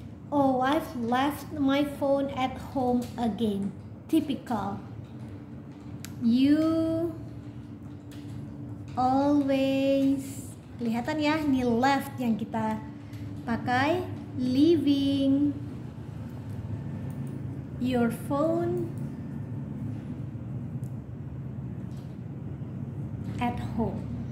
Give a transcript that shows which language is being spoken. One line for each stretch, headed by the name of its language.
English: Oh, I've left my phone at home again. Typical. You always,
Indonesian: kelihatan ya, ini left yang kita pakai.
English: Leaving your phone at home.